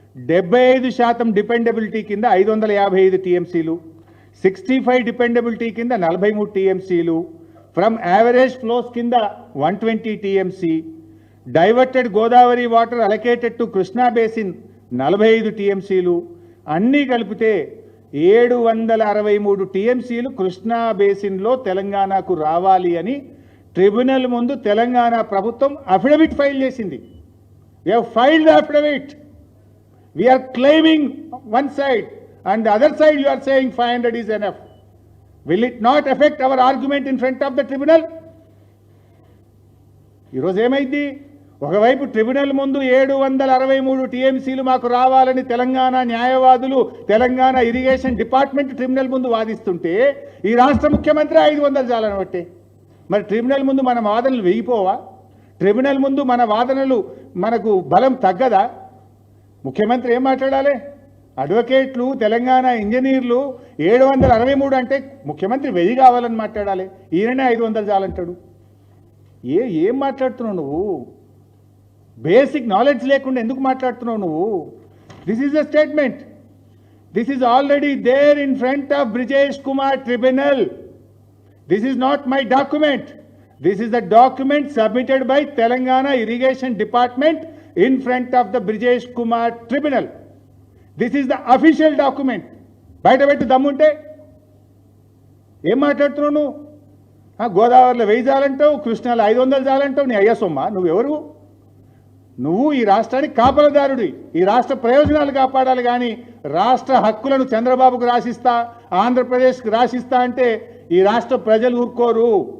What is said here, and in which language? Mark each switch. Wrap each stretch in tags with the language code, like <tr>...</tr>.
<te>75% dependability కింద 555 టీఎంసీలు, 65 dependability కింద 43 టీఎంసీలు,</te> <en>from average flows</en> <te>కింద 120 TMC,</te> <en>diverted Godavari water allocated to Krishna basin</en> <te>45 టీఎంసీలు, అన్నీ కలిపితే 763 టీఎంసీలు కృష్ణా బేసిన్లో తెలంగాణకు రావాలి అని ట్రిబ్యునల్ ముందు తెలంగాణ ప్రభుత్వం అఫిడవిట్ ఫైల్ చేసింది.</te> <en>We have filed the affidavit. We are claiming one side and the other side you are saying 500 is enough. Will it not affect our argument in front of the tribunal?</en> <te>ఈరోజు ఏమైంది? ఒకవైపు tribunal ముందు 763 టీఎంసీలు మాకు రావాలని తెలంగాణ న్యాయవాదులు, Telangana irrigation department tribunal ముందు వాదిస్తుంటే ఈ రాష్ట్ర ముఖ్యమంత్రి 500 చాలని బట్టే. మరి ట్రిబ్యునల్ ముందు మన వాదనలు వేగిపోవా? ట్రిబ్యునల్ ముందు మన వాదనలు మనకు బలం తగ్గదా? ముఖ్యమంత్రి ఏం మాట్లాడాలి? అడ్వకేట్లు, తెలంగాణ ఇంజనీర్లు 763 అంటే ముఖ్యమంత్రి 1000 కావాలని మాట్లాడాలి. ఈయననే 500 చాలంటాడు. ఏం మాట్లాడుతున్నావు నువ్వు? బేసిక్ నాలెడ్జ్ లేకుండా ఎందుకు మాట్లాడుతున్నావు నువ్వు?</te> <en>This is a statement. This is already there in front of Brijesh Kumar tribunal. This is not my document. This is the document submitted by Telangana Irrigation Department in front of the Brijesh Kumar Tribunal. This is the official document.</en> <te>బయట పెట్టి దమ్ముంటే ఏం మాట్లాడుతున్నావు నువ్వు? గోదావరిలో 1000 చాలంటావు, కృష్ణాలో 500 చాలంటావు. నీ అయ్యా సొమ్మ నువ్వెవరు? నువ్వు ఈ రాష్ట్రానికి కాపలదారుడి. ఈ రాష్ట్ర ప్రయోజనాలు కాపాడాలి కానీ రాష్ట్ర హక్కులను చంద్రబాబుకు రాసిస్తా, ఆంధ్రప్రదేశ్కి రాసిస్తా అంటే ఈ రాష్ట్ర ప్రజలు ఊరుకోరు.</te>